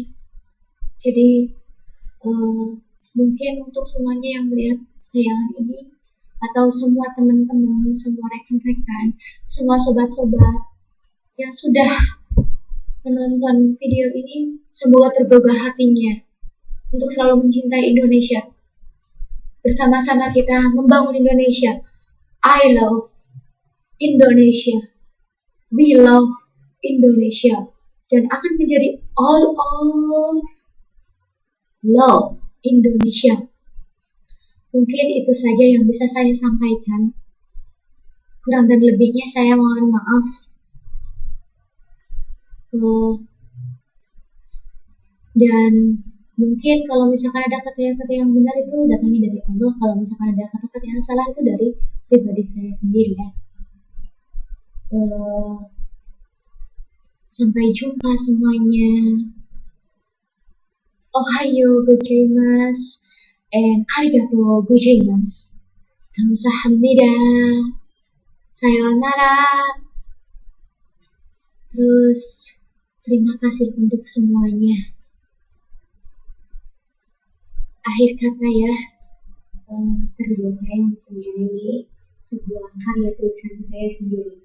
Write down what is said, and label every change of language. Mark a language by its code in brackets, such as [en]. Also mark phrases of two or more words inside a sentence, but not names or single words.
[id] Jadi mungkin untuk semuanya yang melihat tayangan ini, atau semua teman-teman, semua rekan-rekan, semua sobat-sobat yang sudah menonton video ini, semoga tergugah hatinya untuk selalu mencintai Indonesia. Bersama-sama kita membangun Indonesia. [en] I love Indonesia. We love Indonesia. [id] Dan akan menjadi [en] all of love Indonesia. [id] Mungkin itu saja yang bisa saya sampaikan. Kurang dan lebihnya saya mohon maaf. Dan mungkin kalau misalkan ada kata-kata yang benar itu datangnya dari Allah. Kalau misalkan ada kata-kata yang salah itu dari pribadi saya sendiri ya. Sampai jumpa semuanya. [ja] おはようございます and ありがとうございます. [ko] Kamsahamnida. [ja] Sayonara. [id] Terus terima kasih untuk semuanya. Akhir kata ya, terjadi saya mempunyai sebuah karya tulisan saya sendiri.